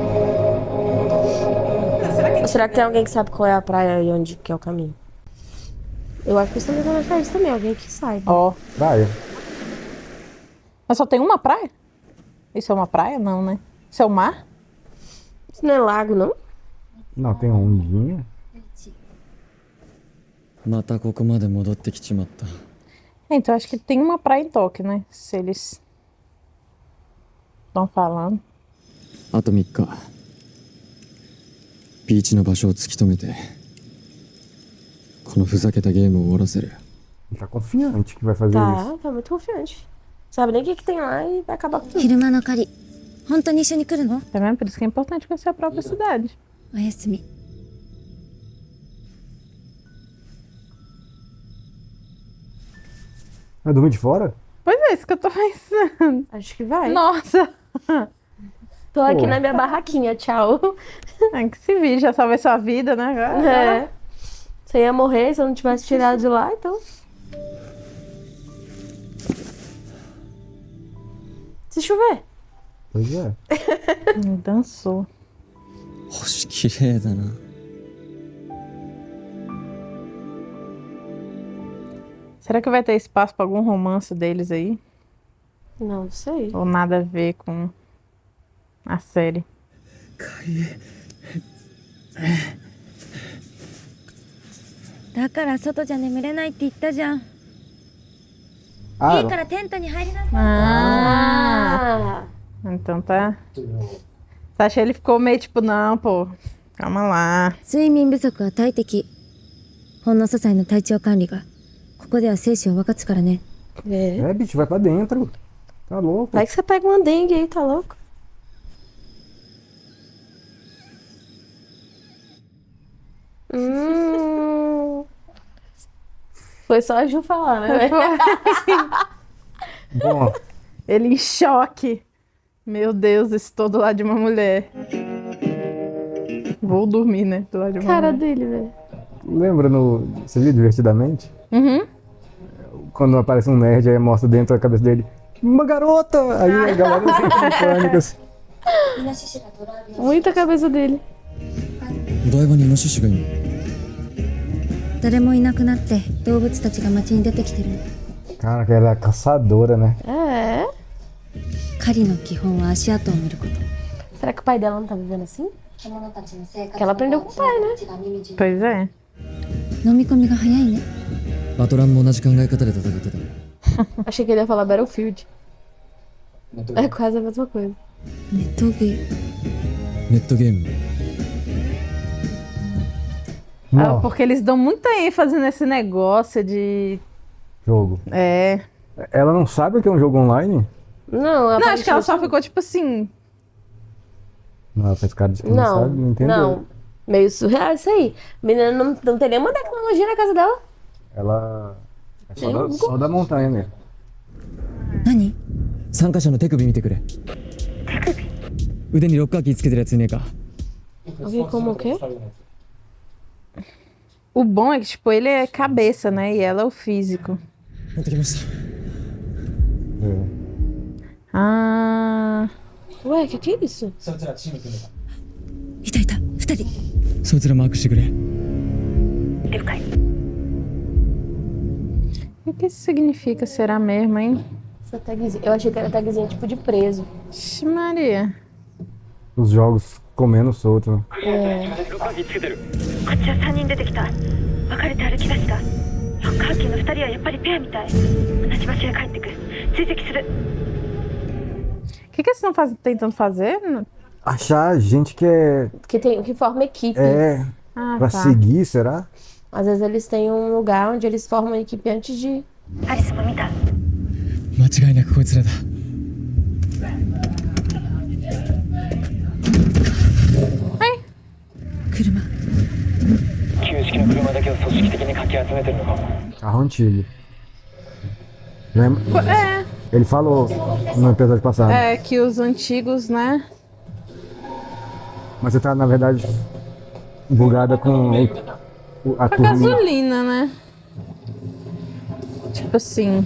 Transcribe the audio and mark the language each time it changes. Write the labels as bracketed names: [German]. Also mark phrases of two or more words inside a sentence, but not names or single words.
[Portuguese] Ou será que tem alguém que sabe qual é a praia e onde que é o caminho? Eu acho que eles estão tentando achar isso também, alguém que saiba. Ó. Praia. Mas só tem uma praia? Isso é uma praia? Não, né? Isso é o mar? Isso não é lago, não? Não, tem ondinha. [Japanese] またここまで戻ってきちまった [Portuguese] Então acho que tem uma praia em Tóquio, né? Se eles estão falando. [Japanese] あと3日ビーチの場所を突き止めてこのふざけたゲームを終わらせる [Portuguese] Ele tá confiante que vai fazer isso. Tá muito confiante. Sabe nem o que tem lá e vai acabar com tudo. [Japanese] 昼間の狩り本当に一緒に来るの？ [Portuguese] Tá vendo? Por isso que é importante conhecer a própria cidade. [Japanese] おやすみ。 [Portuguese] Vai dormir de fora? Pois é, isso que eu tô pensando. Acho que vai. Nossa! Tô aqui Pô. na minha barraquinha, tchau. É que se vir, já salvei sua vida, né? Agora. É. Você ia morrer se eu não tivesse tirado de lá, então. Se chover. Pois é. Dançou. [Japanese] 星綺麗だな [Portuguese] Será que vai ter espaço pra algum romance deles aí? Não sei. Ou nada a ver com a série? 「 É. [Japanese] かい [Portuguese] É. [Japanese] だから外じゃ眠れないって言ったじゃん。いい [Portuguese] Ah, [Japanese] からテントに入りなさい。 [Portuguese] Ah, Ah, então tá. Sasha, ele ficou meio tipo, não, pô, calma lá. [Japanese] 睡眠不足は大敵。ほんの些細な体調管理がここでは生死を分かつからね。 [Portuguese] é. é, bicho, vai pra dentro. Tá louco. Vai que você pega uma dengue aí, tá louco? Foi só a Ju falar, né? Bom, Ele em choque. Meu Deus, estou do lado de uma mulher. Vou dormir, né? Do lado de uma Cara mulher. dele, velho. lembra no. Você viu Divertidamente? Uhum. Quando aparece um nerd, aí mostra dentro da cabeça dele. Uma garota! Aí a galera entra em pânico assim. Muita cabeça dele. [Japanese] お台場にイノシシがいるの？誰もいなくなって動物たちが街に出てきてるの。 [Portuguese] Cara, que ela é caçadora, né? É. [Japanese] 狩りの基本は足跡を見ること。 [Portuguese] Será que o pai dela não tá vivendo assim? Que ela aprendeu com o pai, né? Pois é. [Japanese] 飲み込みが早いね。バトランも同じ考え方で戦ってた。 [Portuguese] Achei que ele ia falar Battlefield. É quase a mesma coisa. [Japanese] ネットゲーム。ネットゲーム。 [Portuguese] Ah, Não, porque eles dão muita ênfase nesse negócio de. jogo. É. Ela não sabe o que é um jogo online? Não, Não, acho que ela só ficou tipo assim. Não, ela faz cara de que não, Não, sabe, não entendeu. não. Meio surreal isso aí. Menina não tem nenhuma tecnologia na casa dela. Ela é Tem só da montanha mesmo. [Japanese] 何？参加者の手首見てくれ。腕にロッカーキーつけてるやついねえか。 [Portuguese] Vi como o quê? O bom é que, tipo, ele é cabeça, né? E ela é o físico. [Japanese] 持ってきました。 [Portuguese] É. Ah. Ué, que é isso? [Japanese] いたいた。2人。そいつらマークしてくれ。 [Portuguese] O que isso significa? Será mesmo, hein? Essa tagzinha. Eu achei que era tagzinha tipo de preso. Ixi, Maria. Os jogos comendo solto, né? [Japanese] こっちは3人出てきた。別れて歩き出した。ロッカーキーの2人はやっぱりペアみたい。同じ場所へ帰ってく。追跡する。 [Portuguese] O que eles estão tentando fazer? Achar gente que é. Que forma equipe. Ah, Pra tá. seguir, será? Às vezes eles têm um lugar onde eles formam a equipe antes de. [Japanese] アリスも見た。間違いなくこいつらだ。車。旧式の車だけを組織的にかき集めてるのかも。 [Portuguese] Carro antigo. Lembra? É, Ele falou no episódio passado. é que os antigos, né? Mas você tá, na verdade, bugada com a A turminha. gasolina, né? Tipo assim.